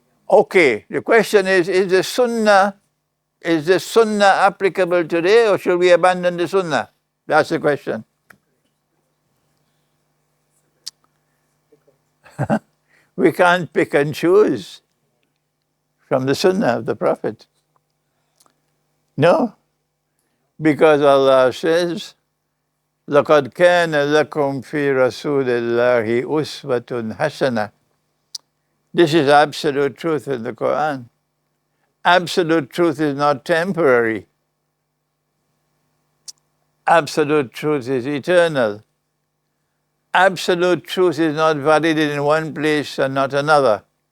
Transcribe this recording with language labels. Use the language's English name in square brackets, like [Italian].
[English] Okay, the question is the sunnah is the sunnah applicable today, or should we abandon the sunnah? That's the question. We can't pick and choose from the sunnah of the Prophet. No, because Allah says, [Arabic] لَقَدْ كَانَ لَكُمْ فِي رَسُولِ اللَّهِ أُسْوَةٌ حَسَنَةٌ. [English] This is absolute truth in the Qur'an. Absolute truth is not temporary. Absolute truth is eternal. Absolute truth is not valid in one place and not another.